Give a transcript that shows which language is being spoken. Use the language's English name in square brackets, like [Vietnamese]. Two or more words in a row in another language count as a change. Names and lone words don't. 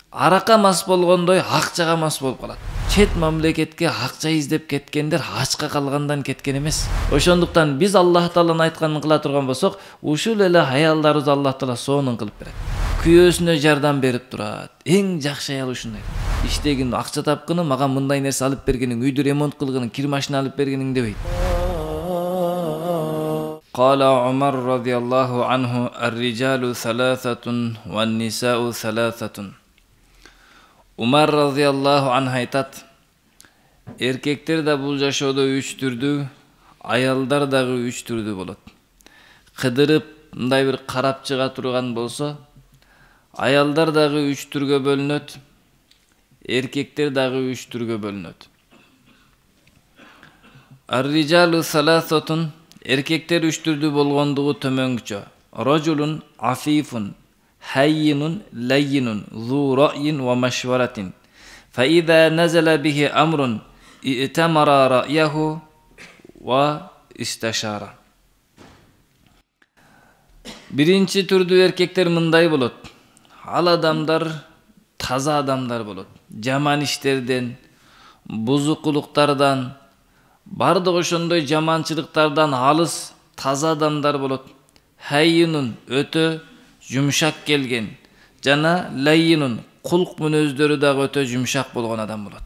[Kyrgyz] Аракка мас болгондой акчага мас болуп калат. Чет мамлекетке акча издеп кеткендер ачка калгандан кеткен эмес. Ошондуктан биз Аллах Тааланын айтканын кыла турган болсок, ушул эле аялдарыбыз Аллах Таала сонун кылып берет. Күйөөсүнө жардам берип турат. Эң жакшы аял ушундай. Иштегин, акча тапкыны, мага мындай нерсе алып бергениң, үйдү ремонт кылгының, кир машина алып бергениң дебейт. [Arabic] قال عمر رضي الله عنه الرجال ثلاثة والنساء ثلاثة. [Kyrgyz] Umar [Arabic] رضي الله عنه [Kyrgyz] айтат, эркектер да бул жашоодо 3 түрдүү, аялдар дагы 3 түрдүү болот. Кыдырып, мындай бир карап чыга турган болсо, аялдар дагы 3 түргө бөлүнөт, эркектер дагы 3 түргө бөлүнөт. [Arabic] الرجال ثلاثة, [Kyrgyz] эркектер 3 түрдүү болгондугу төмөнгүчө. [Arabic] رجل عفيف هين لين ذو رأي ومشورة. فإذا نزل به أمر ائتمر رأيه واستشار. [Kyrgyz] Биринчи түрдүү эркектер мындай болот. Ал адамдар таза адамдар болот. Жаман иштерден, бузукулуктардан, бардык ошондой жаманчылыктардан алыс таза адамдар болот. Хаййинун өтө жумшак келген, жана лаййинун кулк мүнөздөрү дагы өтө жумшак болгон адам болот.